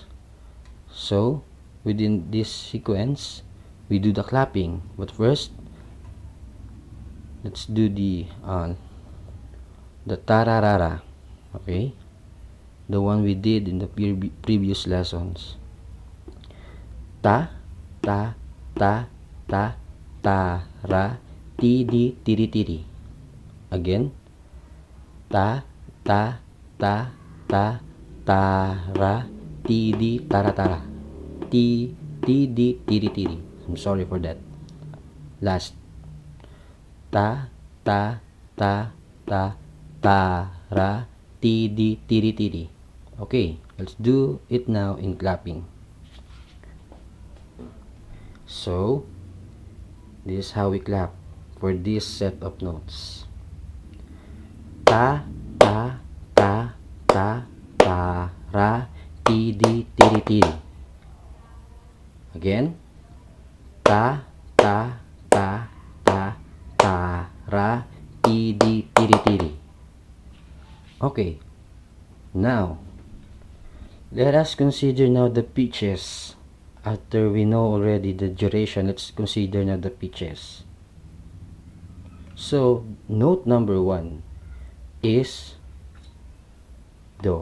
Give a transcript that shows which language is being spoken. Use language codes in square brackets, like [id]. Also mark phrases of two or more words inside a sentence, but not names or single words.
[en] So within this sequence, we do the clapping. But first, let's do the tararara. Okay, the one we did in the previous lessons. Ta, ta, ta, ta, ta, ra, ti, di, tiri, tiri. Again, ta, ta, ta, ta, tara, tidi, tara, tara. Tidi, tiri, tiri. I'm sorry for that. Last. Ta, ta, ta, ta, tara, tidi, tiri, tiri. Okay, let's do it now in clapping. So, this is how we clap for this set of notes. Ta, ta, ta, ta, ta, ra, tidi, tiri, tiri. Again. Ta, ta, ta, ta, ta, ra, tidi, tiri, tiri. Okay. Now, let us consider now the pitches. After we know already the duration, let's consider now the pitches. So, note number 1 is do.